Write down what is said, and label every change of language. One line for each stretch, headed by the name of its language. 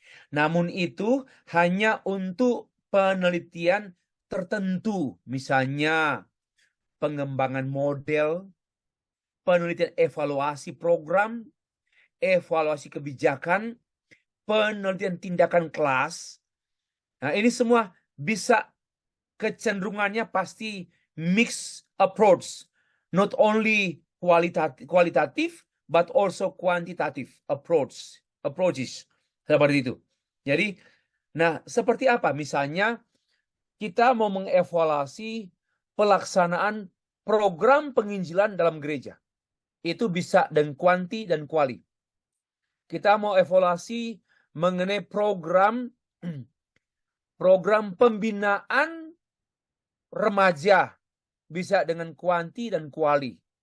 Indonesian: Namun itu hanya untuk penelitian tertentu, misalnya pengembangan model, penelitian evaluasi program, evaluasi kebijakan, penelitian tindakan kelas. Nah, ini semua bisa kecenderungannya pasti
English: mixed approach. Not only
Indonesian: kualitatif,
English: but also quantitative approaches.
Indonesian: Seperti itu. Jadi, nah seperti apa? Misalnya, kita mau mengevaluasi pelaksanaan program penginjilan dalam gereja. Itu bisa dengan kuanti dan kuali. Kita mau evaluasi mengenai program pembinaan remaja, bisa dengan kuanti dan kuali.